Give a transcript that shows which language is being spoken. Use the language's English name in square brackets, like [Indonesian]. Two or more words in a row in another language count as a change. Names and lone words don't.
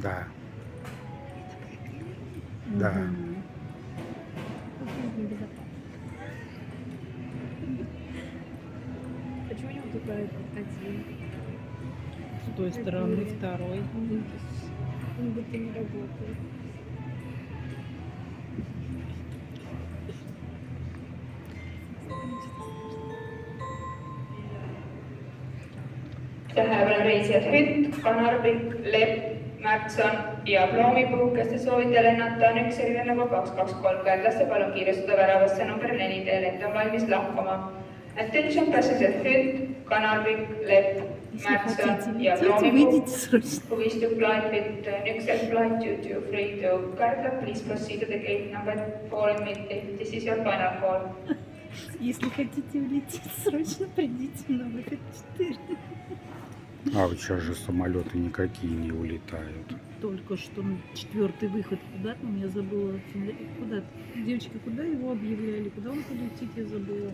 [Russian] Да. Да. Почему у него только один? С той стороны второй. Он будто не работает. [Estonian] Tähelepanu reisijad Hütt, Kanarvik, Lepp, Märtson ja Ploomipuu, kes te soovite lennata, on üks selline nagu 223 kärdlaste, palun kiirustada väravasse number 4, teie lend on valmis lahkuma. [English] Attention passengers Hütt, Kanarvik, Lepp, Märtson ja Ploomipuu, who wish to fly with Nüksel flight 223 to Kardla, please proceed to the gate number 4 in Mitti. This is your final call. [Russian] Если хотите улететь, срочно придите на выход 4. А вот сейчас же самолеты никакие не улетают. Только что 4-й выход куда там, я забыла. Куда? Девочки, куда его объявляли? Куда он полетит, я забыла.